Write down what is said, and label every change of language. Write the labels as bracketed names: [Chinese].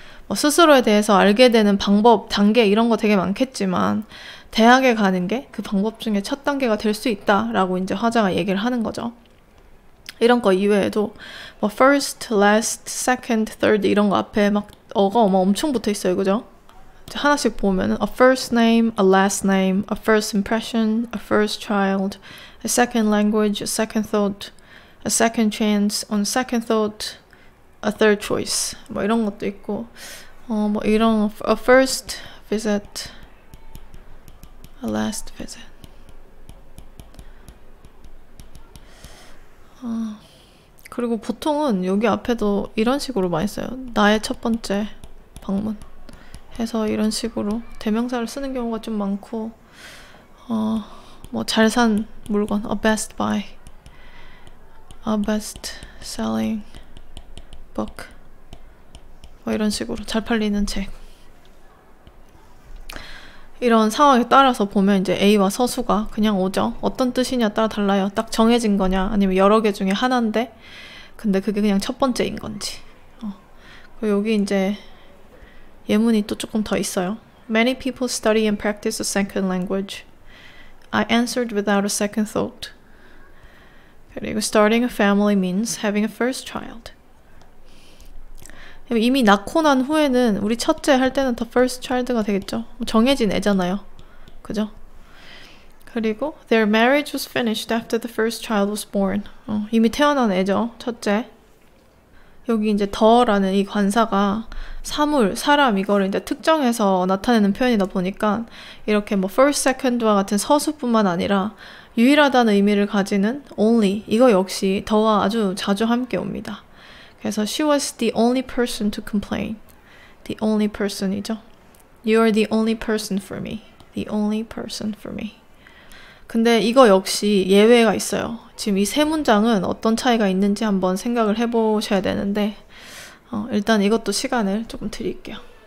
[Korean] 뭐 스스로에 대해서 알게 되는 방법, 단계 이런 거 되게 많겠지만 대학에 가는 게 그 방법 중에 첫 단계가 될 수 있다라고 이제 화자가 얘기를 하는 거죠. 이런 거 이외에도 뭐 first, last, second, third 이런 거 앞에 막 어가 엄청 붙어 있어요. 그죠? 하나씩 보면은 [English] a first name, a last name, a first impression, a first child, a second language, a second thought, a second chance, on second thought, a third choice. [Korean] 뭐 이런 것도 있고 뭐 이런 [English] a first visit, a last visit. [Korean] 그리고 보통은 여기 앞에도 이런 식으로 많이 써요. 나의 첫 번째 방문 해서 이런 식으로 대명사를 쓰는 경우가 좀 많고 뭐 잘 산 물건 a best buy, a best selling book 뭐 이런 식으로 잘 팔리는 책 이런 상황에 따라서 보면 이제 A와 서수가 그냥 오죠. 어떤 뜻이냐 따라 달라요. 딱 정해진 거냐 아니면 여러 개 중에 하나인데 근데 그게 그냥 첫 번째인 건지. 그리고 여기 이제 예문이 또 조금 더 있어요. [English] Many people study and practice a second language. I answered without a second thought. [Korean] 그리고 [English] starting a family means having a first child. [Korean] 이미 낳고 난 후에는 우리 첫째 할 때는 the first child가 되겠죠. 정해진 애잖아요. 그죠? 그리고 [English] their marriage was finished after the first child was born. [Korean] 이미 태어난 애죠. 첫째. 여기 이제 더라는 이 관사가 사물, 사람 이거를 이제 특정해서 나타내는 표현이다 보니까 이렇게 뭐 first, second와 같은 서술뿐만 아니라 유일하다는 의미를 가지는 only 이거 역시 더와 아주 자주 함께 옵니다. 그래서 [English] she was the only person to complain. The only person이죠. You are the only person for me. The only person for me. [Korean] 근데 이거 역시 예외가 있어요. 지금 이 세 문장은 어떤 차이가 있는지 한번 생각을 해보셔야 되는데 일단 이것도 시간을 조금 드릴게요.